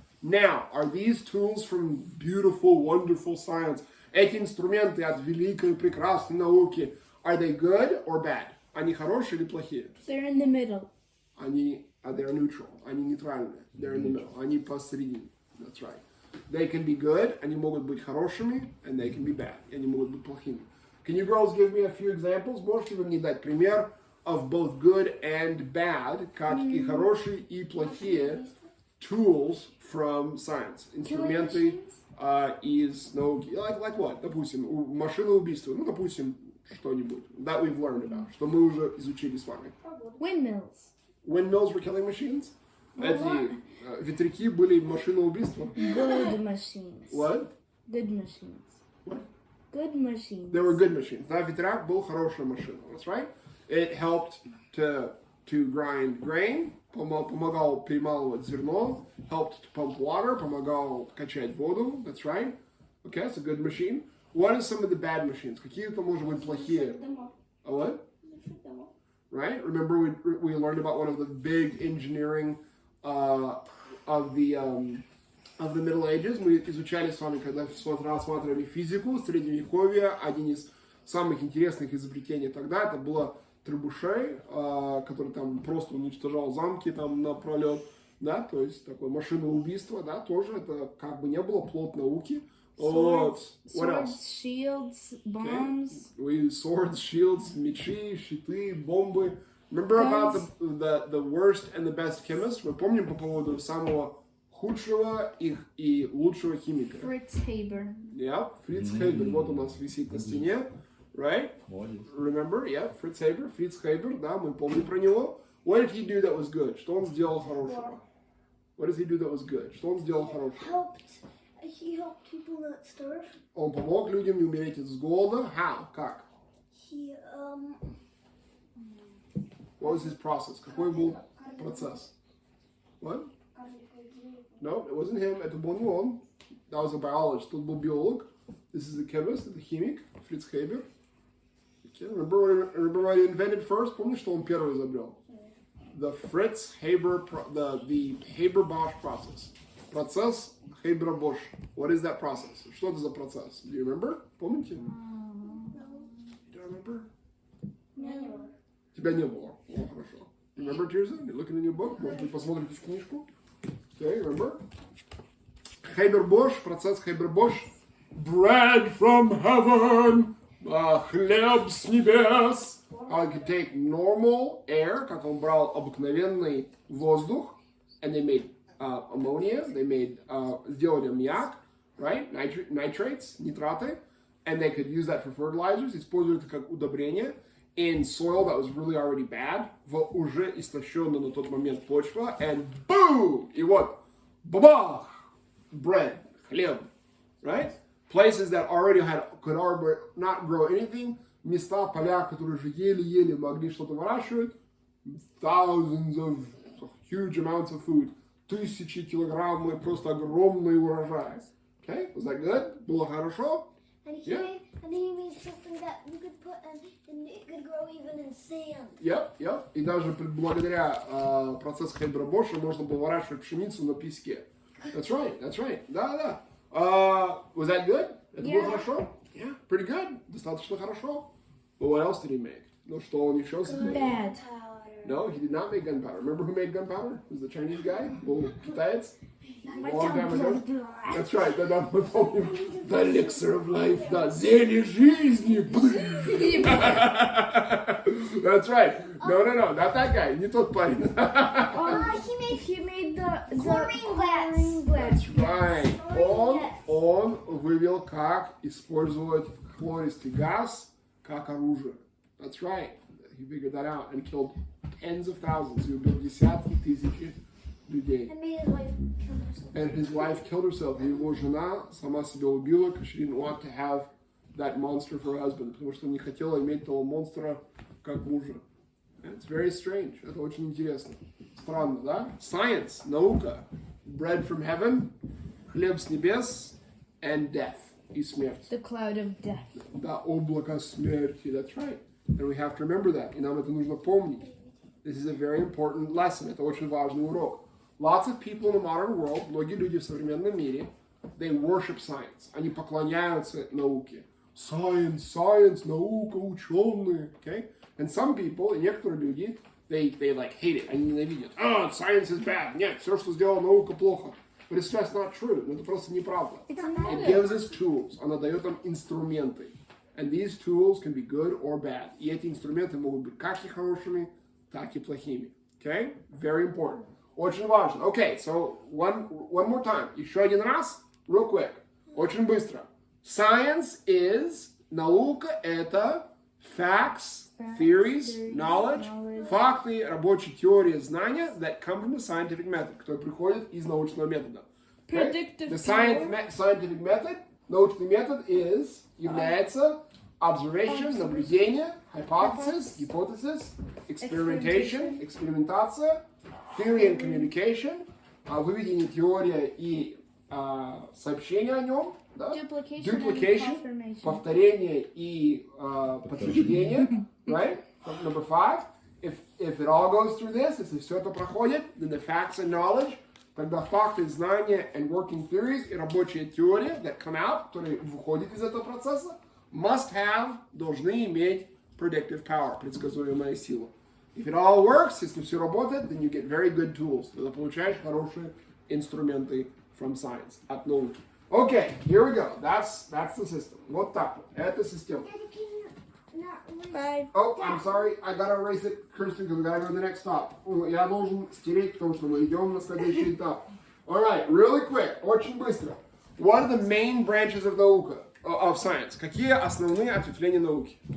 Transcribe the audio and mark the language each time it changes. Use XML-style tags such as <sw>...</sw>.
<en>Now, are these tools from beautiful, wonderful science?</en> <ru>Эти инструменты от великой, прекрасной науки,</ru> <en>are they good or bad?</en> <ru>Они хорошие или плохие?</ru> <en>They're in the middle. They're neutral.</en> <ru>Они нейтральные.</ru> <en>They're in the middle.</en> <ru>Они посередине.</ru> <en>That's right. They can be good.</en> <ru>Они могут быть хорошими.</ru> <en>And they can be bad.</en> <ru>И они могут быть плохими.</ru> <en>Can you girls give me a few examples?</en> <ru>Можете вы мне дать пример</ru> <en>of both good and bad,</en> <ru>как и хорошие, и плохие</ru> <en>tools from science?</en> <ru>Инструменты из науки.</ru> <en>Like what?</en> <ru>Допустим, машина убийства. Ну, допустим, что-нибудь.</ru> <en>That we've learned about.</en> <ru>Что мы уже изучили с вами.</ru> <en>Windmills. Windmills were killing machines?</en> <ru>Эти ветряки были машина убийства?</ru> <en>Good machines. What? Good machines. What? Good machines. They were good machines.</en> <ru>Да, ветряк был хорошая машина.</ru> <en>That's right. It helped to grind grain.</en> <ru>Помогал перемалывать зерно.</ru> <en>Helped to pump water.</en> <ru>Помогал качать воду.</ru> <en>That's right. Okay, it's a good machine. What are some of the bad machines?</en> <ru>Какие-то, может быть, плохие?</ru> <en>A what? Right? Remember we learned about one of the big engineering of the Middle Ages.</en> <ru>Мы изучали с вами, когда рассматривали физику, средневековье. Один из самых интересных изобретений тогда это было требушей, который там просто уничтожал замки там напролет. да, то есть такое машинное убийство, да, тоже это как бы не было плод науки.</ru> <en>Swords, What else? shields, bombs. We use swords, shields,</en> <ru>мечи, щиты, бомбы.</ru> <en>Remember about the worst and the best chemist?</en> <ru>Мы помним по поводу самого худшего и лучшего химика.</ru> <en>Fritz Haber.</en> <ru>Yeah, Fritz Haber. Вот у нас висит на стене.</ru> <en>Right? Remember?</en> <ru>Yeah, Fritz Haber, да, мы помним про него.</ru> <en>What did he do that was good?</en> <ru>Что он сделал хорошего?</ru> <en>What did he do that was good?</en> <ru>Что он сделал хорошего?</ru> <en>He helped people not starve.</en> <ru>Он помог людям не умереть с голода.</ru> <en>How?</en> <ru>Как?</ru> <en>He What was his process?</en> <ru>Какой был процесс?</ru> <en>What? No, it wasn't him.</en> <ru>Это был не он.</ru> <en>That was a biologist.</en> <ru>Тут был биолог.</ru> <en>This is a chemist,</en> <ru>это химик,</ru> <en>Fritz Haber. Okay. Remember what he invented first?</en> <ru>Помнишь, что он первый изобрел?</ru> <en>The Fritz Haber, the Haber-Bosch process.</en> <ru>Процесс Haber-Bosch.</ru> <en>What is that process?</en> <ru>Что это за процесс?</ru> <en>Do you remember?</en> <ru>Помните?</ru> <en>Do you remember? no.</en> <ru>Тебя не было. О, хорошо.</ru> <en>Remember, Tirza? You're looking in your book?</en> <ru>Может быть, посмотрите в книжку?</ru> <en>Okay, remember?</en> <ru>Haber-Bosch, процесс Haber-Bosch.</ru> <en>Bread from heaven.</en> <ru>Хлеб с небес.</ru> <en>How he could take normal air,</en> <ru>как он брал обыкновенный воздух,</ru> <en>and they made ammonia, they made,</en> <ru>сделали аммиак,</ru> <en>right? Nitrates,</en> <ru>нитраты,</ru> <en>and they could use that for fertilizers,</en> <ru>использовали это как удобрение</ru> <en>in soil that was really already bad,</en> <ru>в уже истощенную на тот момент почва,</ru> <en>and boom!</en> <ru>И вот, бабах!</ru> <en>Bread,</en> <ru>хлеб,</ru> <en>right? Places that already could not grow anything,</en> <ru>места, поля, которые уже еле-еле могли что-то выращивать,</ru> <en>thousands of huge amounts of food,</en> <ru>тысячи килограммов, просто огромный урожай.</ru> <en>Okay, was that good?</en> <ru>Было хорошо?</ru> <en>And he made something that you could put and it could grow even in sand. Yep.</en> <ru>И даже благодаря процессу Хейбера-Боша можно было выращивать пшеницу на песке.</ru> <en>That's right.</en> <ru>Да.</ru> <en>Was that good?</en> <ru>Это было хорошо?</ru> <en>Yeah, pretty good.</en> <ru>Достаточно хорошо.</ru> <en>But what else did he make?</en> <ru>Ну, что он еще сделал?</ru> <en>Bad. No, he did not make gunpowder. Remember who made gunpowder? It was the Chinese guy?</en> <ru>Был китаец?</ru> <en>Long time ago. That's right.</en> <ru>Да, мы помним.</ru> <en>The elixir of life.</en> <ru>Да, зелье жизни.</ru> <en>That's right. No, not that guy.</en> <ru>Не тот парень.</ru> <en>He made the Chlorine glass. Right.</en> <ru>Он вывел, как использовать хлористый газ как оружие.</ru> <en>That's right. He figured that out and killed tens of thousands.</en> <ru>He убил десятки тысяч людей.</ru> <en>And made his wife kill herself. And his wife killed herself.</en> <ru>И его жена сама себя убила,</ru> <en>because she didn't want to have that monster for a husband.</en> <ru>Потому что не хотела иметь того монстра как мужа.</ru> <en>And it's very strange.</en> <ru>Это очень интересно. Странно, да?</ru> <en>Science,</en> <ru>наука.</ru> <en>Bread from heaven,</en> <ru>хлеб с небес,</ru> <en>and death,</en> <ru>и смерть.</ru> <en>The cloud of death.</en> <ru>Да, облако смерти.</ru> <en>That's right. And we have to remember that.</en> <ru>И нам это нужно помнить.</ru> <en>This is a very important lesson.</en> <ru>Это очень важный урок.</ru> <en>Lots of people in the modern world,</en> <ru>многие люди в современном мире,</ru> <en>they worship science.</en> <ru>Они поклоняются науке. Science, наука, ученые.</ru> <en>Okay? And some people,</en> <ru>и некоторые люди,</ru> <en>they like hate it.</en> <ru>Они ненавидят.</ru> <en>Science is bad.</en> <ru>Нет, все, что сделала наука, плохо.</ru> <en>But it's just not true.</en> <ru>Это просто неправда.</ru> <en>It gives us tools.</en> <ru>Она дает нам инструменты.</ru> <en>And these tools can be good or bad.</en> <ru>И эти инструменты могут быть как и хорошими, так и плохими.</ru> <en>Okay? Very important.</en> <ru>Очень важно.</ru> <en>Okay, so one more time.</en> <ru>Еще один раз.</ru> <en>Real quick.</en> <ru>Очень быстро.</ru> <en>Science is,</en> <ru>наука это</ru> <en>facts, theories, knowledge,</en> <ru>факты, рабочие теории, знания</ru> <en>that come from the scientific method,</en> <ru>которые приходят из научного метода.</ru> <en>Okay? Predictive The scientific method,</en> <ru>научный метод является observation, наблюдение, hypothesis, гипотезис, experimentation, экспериментация,</ru> <en>theory and communication,</en> <ru>выведение теории и сообщение о нем, да? Duplication, повторение и подтверждение, right?</ru> <en>Number 5, if it all goes through this,</en> <ru>если все это проходит,</ru> <en>then the facts and knowledge,</en> <ru>тогда факты, знания</ru> <en>and working theories</en> <ru>и рабочие теории</ru> <en>that come out,</en> <ru>которые выходят из этого процесса,</ru> <en>must have,</en> <ru>должны иметь</ru> <en>predictive power,</en> <ru>предсказуемая сила.</ru> <en>If it all works,</en> <ru>если все работает,</ru> <en>then you get very good tools.</en> <ru>Тогда получаешь хорошие инструменты</ru> <en>from science,</en> <ru>от науки.</ru> <en>Okay, here we go. That's the system.</en> <ru>Вот так вот. Это система.</ru> <en>Daddy, can you not erase Bye. Oh, I'm sorry. I gotta erase it, Kirsten, because we gotta go to the next stop.</en> <ru>Я должен стереть, потому что мы идем на следующий этап.</ru> <en>All right, really quick,</en> <ru>очень быстро.</ru> <en>What are the main branches of наука, of science?</en> <ru>Какие основные ответвления науки?</ru>